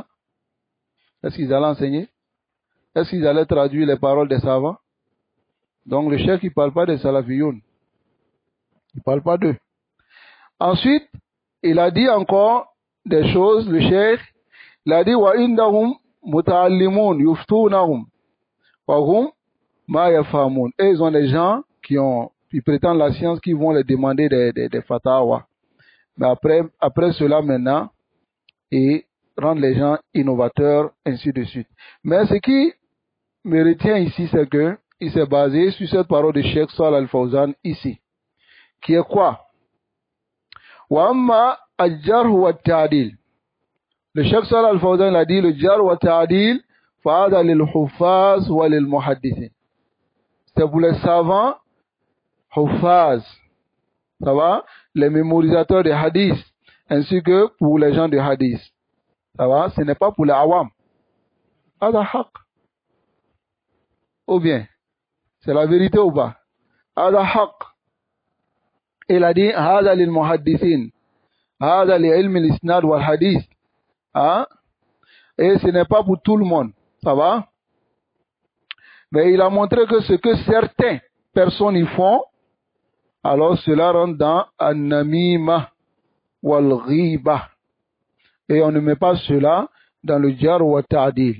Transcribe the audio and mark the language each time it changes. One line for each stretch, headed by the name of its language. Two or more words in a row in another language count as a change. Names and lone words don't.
French: Est-ce qu'ils allaient enseigner? Est-ce qu'ils allaient traduire les paroles des savants? Donc le cheikh, il ne parle pas des salafiyoun. Il ne parle pas d'eux. Ensuite, il a dit encore des choses, le cheikh, il a dit
Arabic: وعندهم متعالمون يفتونهم وهم ما يفهمون.
French: Et ils ont des gens qui prétendent la science, qui vont les demander des fatawa. Mais après cela maintenant, et rendre les gens innovateurs, ainsi de suite. Mais ce qui me retient ici, c'est que il s'est basé sur cette parole de Cheikh Salih Al-Fawzan ici, qui est quoi?
Arabic: وأما الجرح والتعديل. Le Cheikh Salih Al-Fawzan
French: a dit le
Arabic: جرح والتعديل فعائد للحفاظ وللمحدثين.
French: C'est pour les savants, huffaz, ça va, les mémorisateurs de hadith, ainsi que pour les gens de hadith. Ça va, ce n'est pas pour les awam.
Arabic: هذا حق.
French: Ou bien, c'est la vérité ou pas?
Arabic: هذا حق.
French: Il a dit,
Arabic: هذا للمحدثين هذا لعلم الإسناد والحديث.
French: Hein? Et ce n'est pas pour tout le monde. Ça va? Mais il a montré que ce que certaines personnes y font, alors cela rentre dans
Arabic: النميمة والغيبة.
French: Et on ne met pas cela dans le
Arabic: جرح وتعديل.